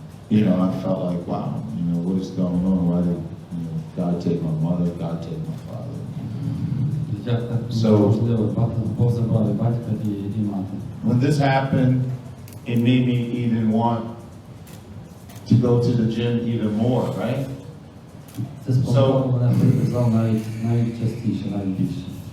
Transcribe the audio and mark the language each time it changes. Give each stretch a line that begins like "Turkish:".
English: And I felt like, wow, what is going on? Why did God take my mother? God take my father?
Ukrainian: Як так
English: So-
Ukrainian: можливо, Бог забрав і батька, і мати.
English: When this happened, it made me even want to go to the gym even more, right?
Ukrainian: Це спонукало мене прийти в зал навіть частіше, навіть більше.